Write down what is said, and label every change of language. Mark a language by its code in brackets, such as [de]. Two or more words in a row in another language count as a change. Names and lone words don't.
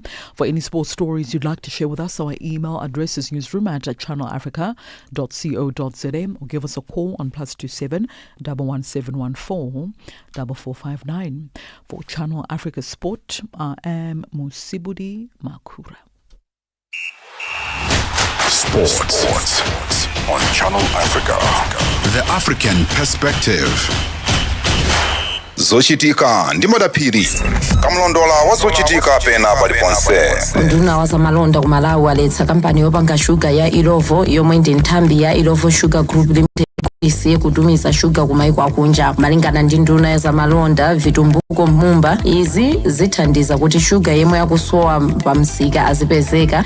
[en] For any sports stories you'd like to share with us, our email address is newsroom@channelafrica.co.za, or give us a call on +27 11714 4459. For Channel Africa Sport, I am Musibudi Makura. Sports on Channel Africa. The African Perspective. [ny] Zochitika ndi madaphiri kamlondola wazochitika pena paliponse. Nduna wazamalonda ku Malawi waletsa kampani yopanga shuga ya Ilovo yomwe ndi nthambi ya Ilovo Sugar Group Limited isiye kutumiza shuga kumaiko akunja. Malingana ndi nduna ya zamalonda Vitumbuko Mumba, izi zithandiza kuti shuga yemwe yakusowa pamsika azipezeka.